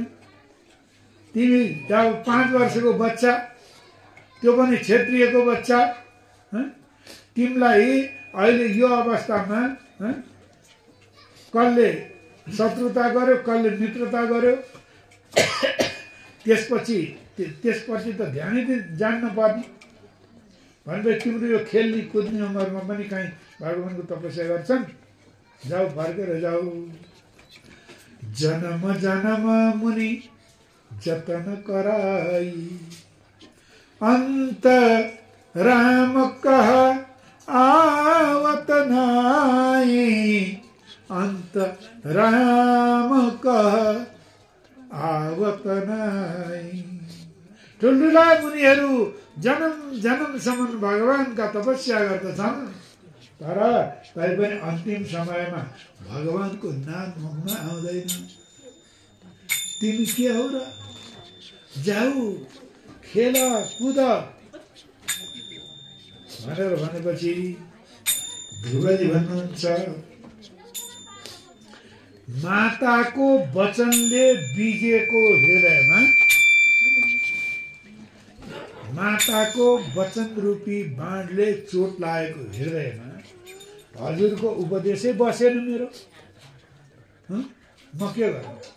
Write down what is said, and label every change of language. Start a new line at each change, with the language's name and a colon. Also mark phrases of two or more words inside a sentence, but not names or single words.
Nepali: तिमी 5 वर्षको बच्चा, त्यो पनि क्षेत्रीयको बच्चा, तिमीलाई अहिले यो अवस्थामा कसले शत्रुता गर्यो, कसले मित्रता गर्यो, त्यसपछि त ध्यानै जान्न पर्ने। भनेपछि तिम्रो यो खेल्ने कुद्ने उमेरमा पनि कहीँ भगवानको तपस्या गर्छन्? जाऊ, फर्केर जाऊ।
Awadhi: जन्म जन्म मुनि जतन कराई, अंत राम कह आवत नाई, अंत राम कह आवत नाई।
Nepali: ठुल्ठुला मुनिहरू जन्म जन्मसम्म भगवानका तपस्या गर्दछन्, तर तैपनि अन्तिम समयमा भगवानको नाम मुखमा आउँदैन। तिमी के हो र? जाऊ, खेल, कुद भनेर भनेपछि ध्रुवजी भन्नुहुन्छ, माताको वचनले बिजेको हृदयमा, माताको वचन रूपी बाणले चोट लागेको हृदयमा हजुरको उपदेशै बसेन मेरो, म के गर्नु?